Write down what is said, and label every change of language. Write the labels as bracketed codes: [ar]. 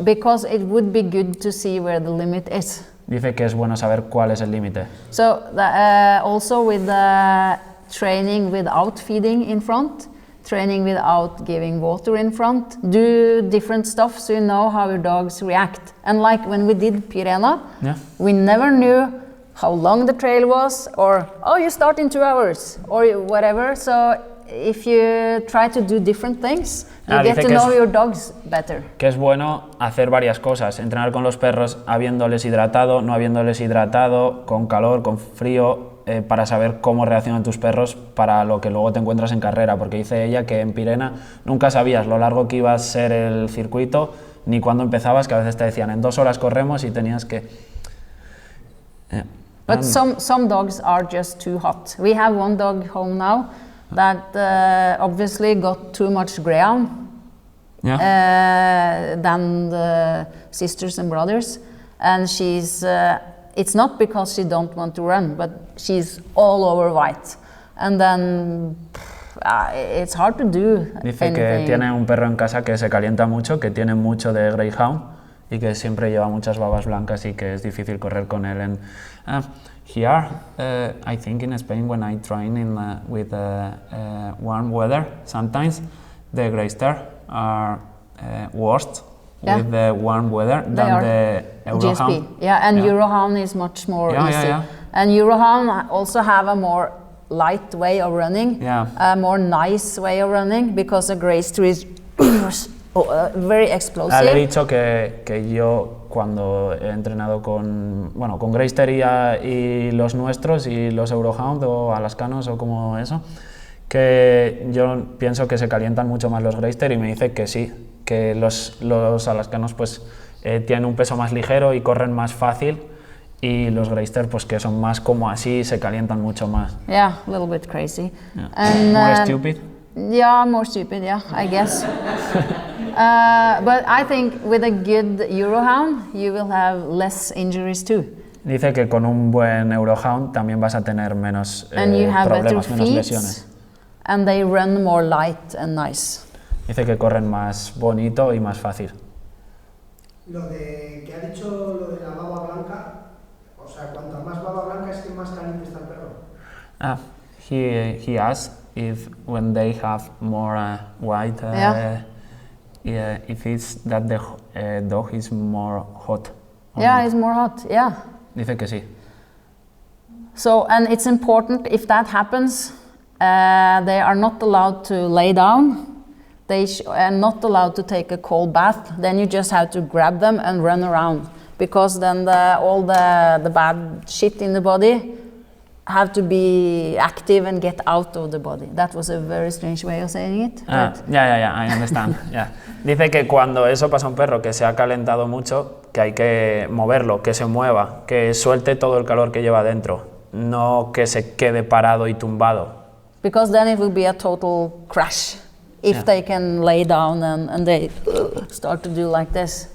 [en] Because it would be good to see where the limit is. [es] Dice que es bueno saber cuál es el límite. [en] So also with the training without feeding in front, training without giving water in front, do different stuff so you know how your dogs react. And like when we did Pirena, we never knew how long the trail was, or oh, you start in 2 hours, or whatever. So if you try to do different things, you get to know your dogs better. [es] Que es bueno hacer varias cosas, entrenar con los perros habiéndoles hidratado, no habiéndoles hidratado, con calor, con frío, para saber cómo reaccionan tus perros para lo que luego te encuentras en carrera, porque dice ella que en Pirena nunca sabías lo largo que iba a ser el circuito, ni cuándo empezabas, que a veces te decían en 2 horas corremos y tenías que... [en] But some dogs are just too hot. We have one dog home now that obviously got too much greyhound than the sisters and brothers, and she's it's not because she don't want to run, but she's all over white, and then it's hard to do. [es] Dice [en] anything. [es] Que tiene un perro en casa que se calienta mucho, que tiene mucho de greyhound y que siempre lleva muchas babas blancas y que es difícil correr con él. [en] Here, I think in Spain, when I train with warm weather, sometimes the Greysters are worse with the warm weather than the Eurohound. GSP. And Eurohound is much more easy. And Eurohound also have a more light way of running, a more nice way of running, because a Greyster is very explosive. [es] Le he dicho que yo cuando he entrenado con Greyster y los nuestros y los Eurohound o alascanos o como eso, que yo pienso que se calientan mucho más los Greyster, y me dice que sí, que los alascanos pues tienen un peso más ligero y corren más fácil, y los Greyster pues que son más como así, se calientan mucho más. [en] Yeah, a little bit crazy. And, more stupid? Yeah, more stupid, I guess. But I think with a good Eurohound, you will have less injuries too. [es] Dice que con un buen Eurohound también vas a tener menos [en] and you have [es] problemas, [en] better [es] menos [en] feet, [es] lesiones. [en] And they run more light and nice. [es] Dice que corren más bonito y más fácil. Lo de que ha dicho lo de la baba blanca, o sea, cuanta más baba blanca es que más caliente está el perro. [en] He asked if when they have more white, if it's that the dog is more hot. Yeah, it's more hot. Yeah. [es] Dice que sí. [en] So, and it's important if that happens, they are not allowed to lay down. They are not allowed to take a cold bath. Then you just have to grab them and run around, because then all the bad shit in the body have to be active and get out of the body. That was a very strange way of saying it. I understand. [es] Dice que cuando eso pasa a un perro que se ha calentado mucho, que hay que moverlo, que se mueva, que suelte todo el calor que lleva dentro, no que se quede parado y tumbado. [en] Because then it will be a total crash if they can lay down and they start to do like this.